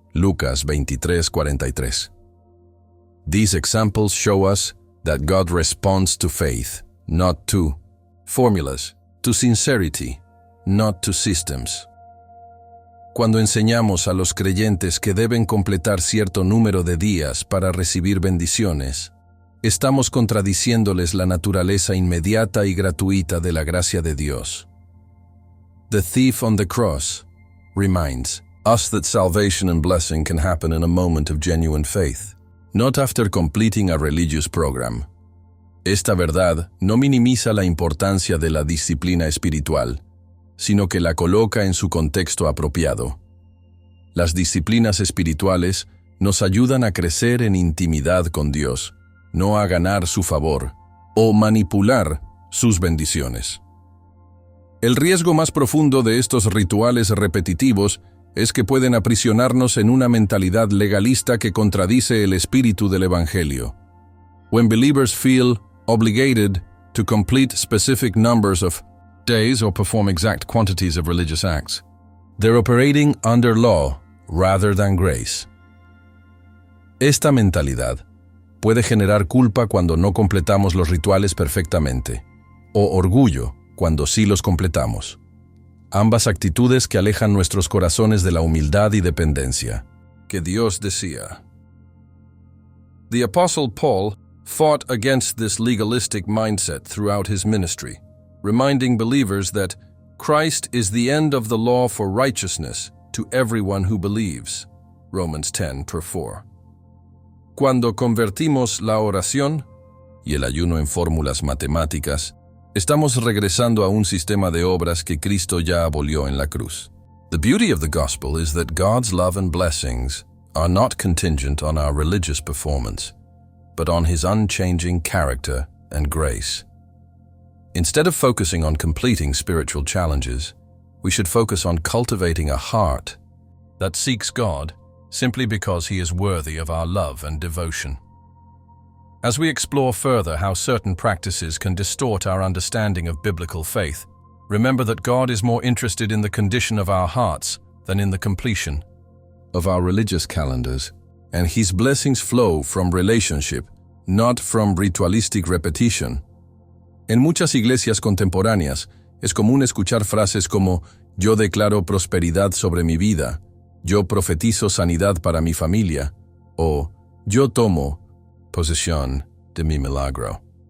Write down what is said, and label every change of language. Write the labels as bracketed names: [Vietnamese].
[Spanish] Lucas 23:43. [English] These examples show us that God responds to faith, not to formulas, to sincerity, not to systems. [Spanish] Cuando enseñamos a los creyentes que deben completar cierto número de días para recibir bendiciones, estamos contradiciéndoles la naturaleza inmediata y gratuita de la gracia de Dios. [English] The thief on the cross reminds us that salvation and blessing can happen in a moment of genuine faith, not after completing a religious program. [Spanish] Esta verdad no minimiza la importancia de la disciplina espiritual, sino que la coloca en su contexto apropiado. Las disciplinas espirituales nos ayudan a crecer en intimidad con Dios, no a ganar su favor o manipular sus bendiciones. El riesgo más profundo de estos rituales repetitivos es que pueden aprisionarnos en una mentalidad legalista que contradice el espíritu del Evangelio. [English] When believers feel obligated to complete specific numbers of days or perform exact quantities of religious acts, They're operating under law rather than grace. [Spanish] Esta mentalidad puede generar culpa cuando no completamos los rituales perfectamente, o orgullo cuando sí los completamos. Ambas actitudes que alejan nuestros corazones de la humildad y dependencia que Dios desea. [English] The Apostle Paul fought against this legalistic mindset throughout his ministry, reminding believers that Christ is the end of the law for righteousness to everyone who believes. Romans 10:4. [Spanish] Cuando convertimos la oración y el ayuno en fórmulas matemáticas, estamos regresando a un sistema de obras que Cristo ya abolió en la cruz. [English] The beauty of the gospel is that God's love and blessings are not contingent on our religious performance, but on His unchanging character and grace. Instead of focusing on completing spiritual challenges, we should focus on cultivating a heart that seeks God simply because He is worthy of our love and devotion. As we explore further how certain practices can distort our understanding of biblical faith, remember that God is more interested in the condition of our hearts than in the completion of our religious calendars, and His blessings flow from relationship, not from ritualistic repetition. [Spanish] En muchas iglesias contemporáneas, es común escuchar frases como «Yo declaro prosperidad sobre mi vida», «Yo profetizo sanidad para mi familia» o «Yo tomo posesión de mi milagro».